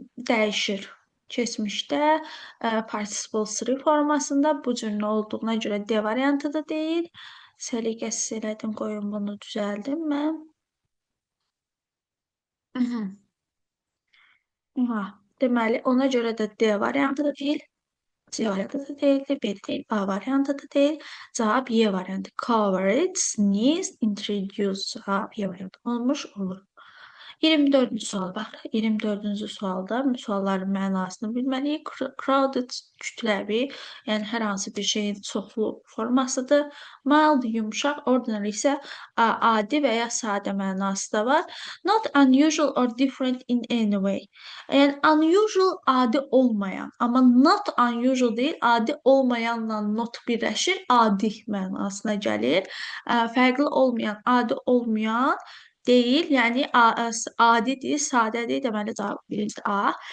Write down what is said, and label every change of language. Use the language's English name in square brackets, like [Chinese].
[Azerbaijani] Dəyişir. Keçmişdə participle 3 formasında bu cümlə olduğuna görə D variantı da deyil. Səliqəsiz elədim, qoyun bunu düzəldim mən. Deməli, ona görə də D variantı da deyil. C variantı da deyildi, B deyil, A variantı da deyil. Cavab Y variantı. [English] Cover it, sneeze, introduce. [Azerbaijani] Cavab Y variantı olmuş olur. 24-cü sual bax. 24-cü sualda sualların mənasını bilməliyik. Crowded kütləvi, yəni hər hansı bir şeyin çoxlu formasıdır. Mild yumşaq, ordinary isə adi və ya sadə mənası da var. [English] Not unusual or different in any way. [Azerbaijani] Yəni unusual adi olmayan, amma [English] not unusual [Azerbaijani] deyil, adi olmayanla not birləşir, adi mənasına gəlir. Fərqli olmayan, adi olmayan deyil, yəni adidir, sadədir, deməli cavab birinci A.